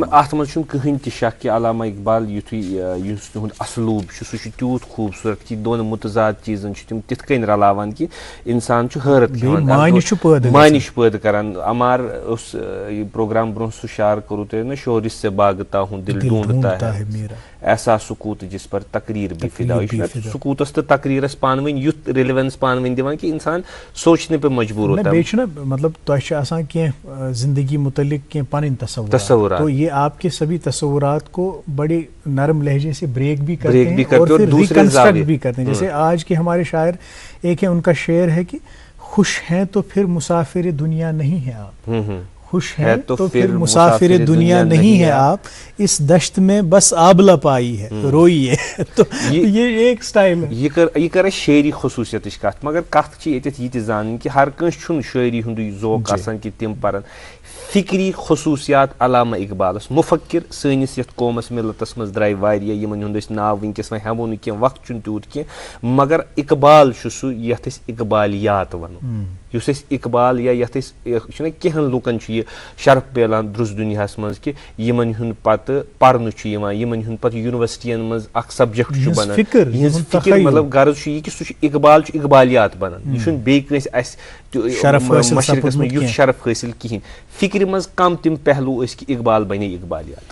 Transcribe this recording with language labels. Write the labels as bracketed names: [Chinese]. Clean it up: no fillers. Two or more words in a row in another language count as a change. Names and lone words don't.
[Kashmiri] اتھ منٛز چھُنہٕ کٕہٕنۍ تہِ شک کہِ علامہ اقبال یُتھُے یُس تِہُنٛد اسلوٗب چھُ سُہ چھُ تیوٗت خوٗبصوٗرت کہِ دۄن مُتضاد چیٖزن چھِ تِم تِتھ کٔنۍ رلاوان کہِ انسان چھُ حٲرت کھٮ۪وان معنی چھُ پٲدٕ کران عمار اوس یہِ پروگرام برونٛہہ سُہ شار کوٚروٕ تۄہہِ نا [Urdu] شورِس سے باغتا ہوں دل ڈھونڈتا ہے ایسا سکوٗت جس پر تقریر بھی فدا [Kashmiri] یہِ چھُ سکوٗتس تہٕ تقریٖرس پانہٕ ؤنۍ یُتھ رِلِوینس پانہٕ ؤنۍ دِوان کہِ انسان سونچنہٕ پہ مجبوٗر [Urdu] ہوتا ہے [Kashmiri] بیٚیہِ چھُنہ مطلب تۄہہِ چھِ آسان کینٛہہ زندگی متعلق کینٛہہ پنٕنۍ تصورات [Urdu] تو یہ آپ کے سبھی تصورات کو بڑے نرم لہجے سے بریک بھی کرتے ہیں اور پھر ریکنسٹرکٹ بھی کرتے ہیں جیسے آج کے ہمارے شاعر ایک ہے ان کا شعر ہے کہ خوش ہیں تو پھر مسافر دنیا نہیں ہے آپ خوش ہیں تو پھر مسافر دنیا نہیں ہے آپ اس دشت میں بس آبلہ پائی ہے روئی ہے تو یہ ایک سٹائل ہے [Kashmiri] یہ کر شاعری خصوصیتٕچ کتھ مگر کتھ چھِ ییٚتٮ۪تھ یہِ تہِ زانٕنۍ کہِ ہر کٲنٛسہِ چھُنہٕ شٲعری ہُنٛدُے ذوق آسان کہِ تِم پرن فکری خصوٗصیات علامہ اقبالس مُفکر سٲنِس یتھ قومس ملتس منٛز درٛاے واریاہ یِمن ہُنٛد أسۍ ناو وٕنکیٚس وۄنۍ ہٮ۪مو نہٕ کینٛہہ وقت چھُنہٕ تیوٗت کینٛہہ مگر اقبال چھُ سُہ یتھ أسۍ اقبالیات ونو یُس أسۍ اقبال یا یتھ أسۍ چھُنہ کینٛہن لُکن چھُ یہِ شرف پھیلان درُس دُنیاہس منٛز کہِ یِمن ہُنٛد پتہٕ پرنہٕ چھُ یِوان یِمن ہُنٛد پتہٕ یونیورسٹین منٛز اکھ سبجکٹ چھُ بنان یِہنٛز فکر مطلب غرض چھُ یہِ کہِ سُہ چھُ اقبال چھُ اقبالیات بنان یہِ چھُنہٕ بیٚیہِ کٲنٛسہِ اسہِ مشرقس منٛز یُتھ شرف حٲصِل کِہینۍ فکرِ منٛز کم تِم پہلوٗ ٲسۍ کہِ اقبال بنے اقبالیات